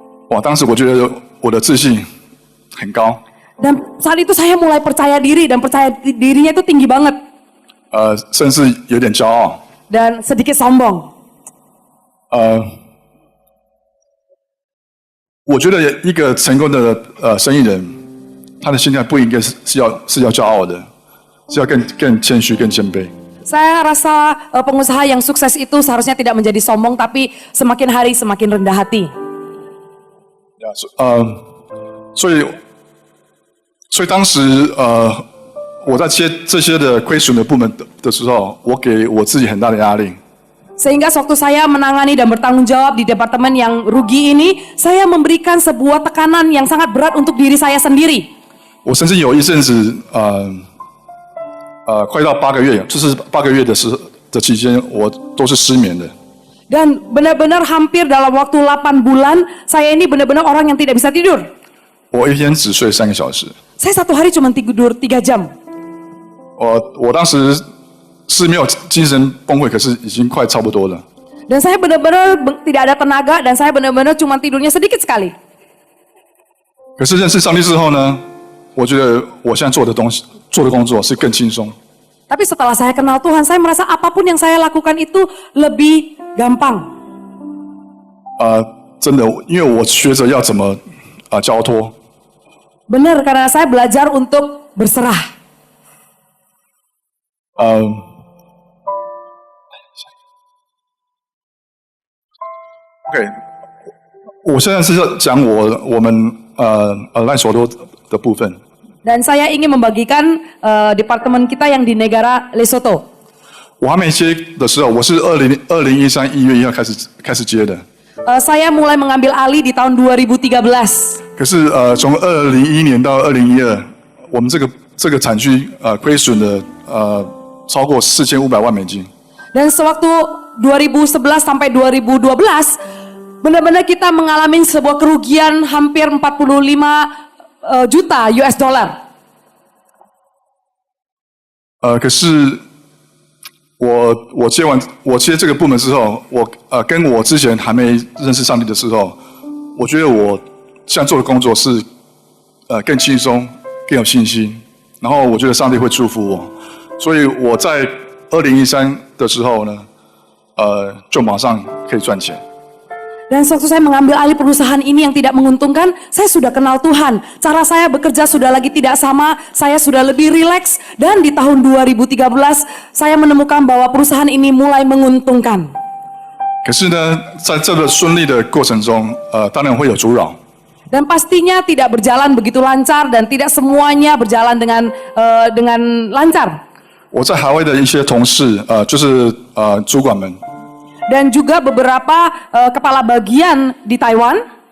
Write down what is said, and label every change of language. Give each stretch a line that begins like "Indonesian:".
Chinese: 哇，当时我觉得我的自信很高。
Indonesian: Dan saat itu saya mulai percaya diri dan percaya dirinya itu tinggi banget.
Chinese: 甚至有点骄傲。
Indonesian: Dan sedikit sombong.
Chinese: 我觉得一个成功的生意人，他的心态不应该是要骄傲的，是要更谦虚、更谦卑。
Indonesian: Saya rasa pengusaha yang sukses itu seharusnya tidak menjadi sombong, tapi semakin hari semakin rendah hati.
Chinese: 所以当时我在接这些的亏损的部门的时候，我给我自己很大的压力。
Indonesian: Sehingga sewaktu saya menangani dan bertanggung jawab di departemen yang rugi ini, saya memberikan sebuah tekanan yang sangat berat untuk diri saya sendiri.
Chinese: 我甚至有一阵子快到8个月，就是8个月的期间，我都是失眠的。
Indonesian: Dan benar-benar hampir dalam waktu 8 bulan, saya ini benar-benar orang yang tidak bisa tidur.
Chinese: 我一天只睡3个小时。
Indonesian: Saya satu hari cuma tidur 3 jam.
Chinese: 我当时是没有精神崩溃，可是已经快差不多了。
Indonesian: Dan saya benar-benar tidak ada tenaga dan saya benar-benar cuma tidurnya sedikit sekali.
Chinese: 可是认识上帝之后呢，我觉得我现在做的工作是更轻松。
Indonesian: Tapi setelah saya kenal Tuhan, saya merasa apapun yang saya lakukan itu lebih gampang.
Chinese: 真的，因为我学着要怎么交托。
Indonesian: Benar, karena saya belajar untuk berserah.
Chinese: OK， 我现在是要讲我们Align 所多的部分。
Indonesian: Dan saya ingin membagikan departemen kita yang di negara Lesotho.
Chinese: 我还没接的时候，我是2013 1月1号开始接的。
Indonesian: Saya mulai mengambil alih di tahun 2013.
Chinese: 可是从2011年到2012，我们这个产区亏损了超过4500万美金。
Indonesian: Dan sewaktu 2011 sampai 2012, benar-benar kita mengalami sebuah kerugian hampir 45 juta US dollar.
Chinese: 可是我接这个部门之后，跟我之前还没认识上帝的时候，我觉得我现在做的工作是更轻松、更有信心，然后我觉得上帝会祝福我，所以我在2013的时候呢，就马上可以赚钱。
Indonesian: Dan sewaktu saya mengambil alih perusahaan ini yang tidak menguntungkan, saya sudah kenal Tuhan. Cara saya bekerja sudah lagi tidak sama, saya sudah lebih rileks. Dan di tahun 2013, saya menemukan bahwa perusahaan ini mulai menguntungkan.
Chinese: 可是呢，在这个顺利的过程中，当然会有阻扰。
Indonesian: Dan pastinya tidak berjalan begitu lancar dan tidak semuanya berjalan dengan lancar.
Chinese: 我在海外的一些同事，就是主管们。
Indonesian: Dan juga beberapa kepala bagian di Taiwan.